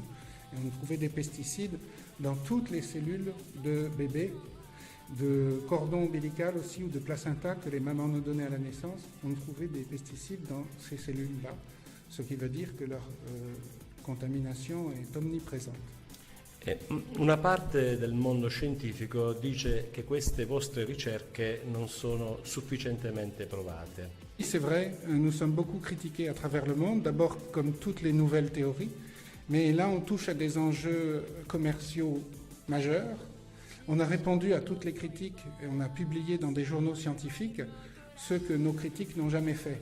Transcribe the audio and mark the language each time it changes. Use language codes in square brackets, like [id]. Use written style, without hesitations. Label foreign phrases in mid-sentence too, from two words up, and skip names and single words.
[fr] Et on trouvait des pesticides dans toutes les cellules de bébés, de cordon ombilical aussi ou de placenta que les mamans nous donnaient à la naissance. On trouvait des pesticides dans ces cellules-là, ce qui veut dire que leur contamination est omniprésente. [it] Una parte del mondo scientifico dice che queste vostre ricerche non sono sufficientemente provate. [fr] C'est vrai, nous sommes beaucoup critiqués à travers le monde, d'abord comme toutes les nouvelles théories, mais là on touche à des enjeux commerciaux majeurs. On a répondu à toutes les critiques et on a publié dans des journaux scientifiques ce que nos critiques n'ont jamais fait.